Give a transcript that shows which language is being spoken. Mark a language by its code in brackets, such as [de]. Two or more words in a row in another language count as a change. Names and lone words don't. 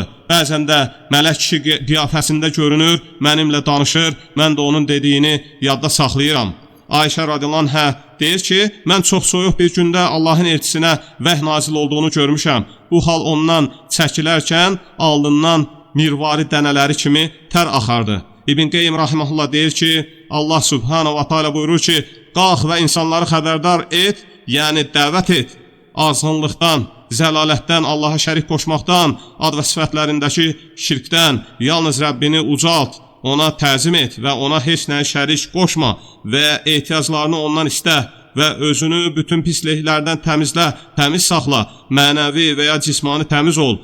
[az] Bəzən də mələk kişi qiyafəsində görünür, mənimlə danışır, mən də onun dediyini yadda saxlayıram. Ayşə [ar] رضي الله عنها [az] deyir ki, mən çox soyuq bir gündə Allahın elçisinə vəhy nazil olduğunu görmüşəm. Bu hal ondan çəkilərkən alnından mirvari dənələri kimi tər axardı. İbn Qeym rahimehullah deyir ki, Allah [ar] سبحانه وتعالى [az] buyurur ki, qalx və insanları xəbərdar et, yəni dəvət et. Azğınlıqdan, zəlalətdən, Allaha şərik qoşmaqdan, ad və sifətlərindəki şirkdən, yalnız Rəbbini ucalt, ona təzim et və ona heç nəyə şərik qoşma və ehtiyaclarını ondan istə və özünü bütün pisliklərdən təmizlə, təmiz saxla, mənəvi və ya cismani təmiz ol.